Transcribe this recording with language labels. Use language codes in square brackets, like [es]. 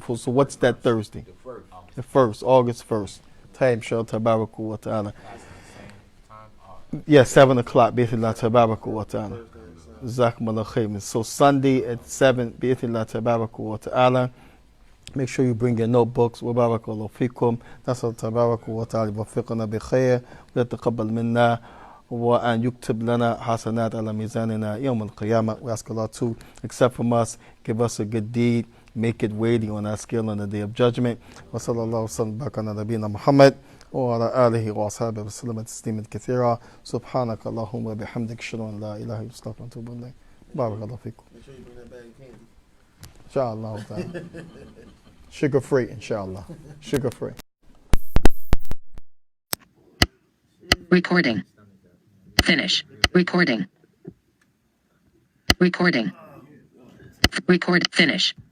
[en] So what's that Thursday? The 1st, August 1st. Time shall tabaraku wa ta'ala. Yeah, 7 o'clock. Bi'ithnillah tabaraku wa ta'ala. Jazakumullah khairan. So Sunday at 7, bi'ithnillah tabaraku wa ta'ala. Make sure you bring your notebooks. [ar] وبارك الله فيكم. نسأل تبارك وتعالى يوفقنا بخير ويتقبل منا وأن يكتب لنا حسنات على ميزاننا يوم القيامة. We ask Allah to accept from us, give us a good deed, make it weighty on our scale on the day of judgment. وصلى الله وسلم وبارك على نبينا محمد وعلى آله وأصحابه وسلم تسليما كثيرا. سبحانك اللهم وبحمدك أشهد أن لا إله إلا أنت وأتوب إليك. بارك الله فيكم. [en] Make sure you bring that bag of candy. Inshallah. Sugar free, inshallah. Sugar free. Recording. Finish. Recording. Recording. Record. Finish.